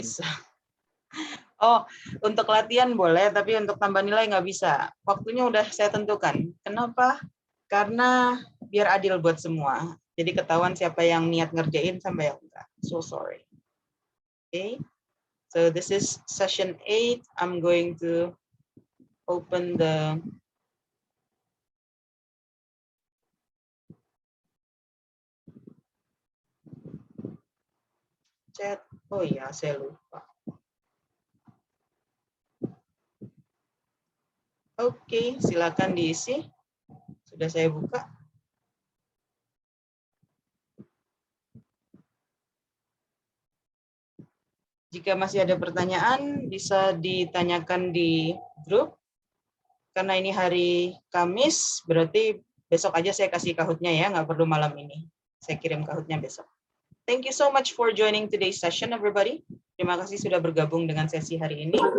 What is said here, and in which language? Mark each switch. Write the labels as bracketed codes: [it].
[id] bisa. Oh, untuk latihan boleh, tapi untuk tambah nilai nggak bisa. Waktunya udah saya tentukan. Kenapa? Karena biar adil buat semua. Jadi ketahuan siapa yang niat ngerjain sampai yang enggak. [en] So sorry. Okay. So this is session 8. I'm going to open the chat. [id] Oh iya, saya lupa. Oke, silakan diisi. Sudah saya buka. Jika masih ada pertanyaan, bisa ditanyakan di grup. Karena ini hari Kamis, berarti besok aja saya kasih kahutnya ya, nggak perlu malam ini. Saya kirim kahutnya besok. [en] Thank you so much for joining today's session, everybody. [id] Terima kasih sudah bergabung dengan sesi hari ini.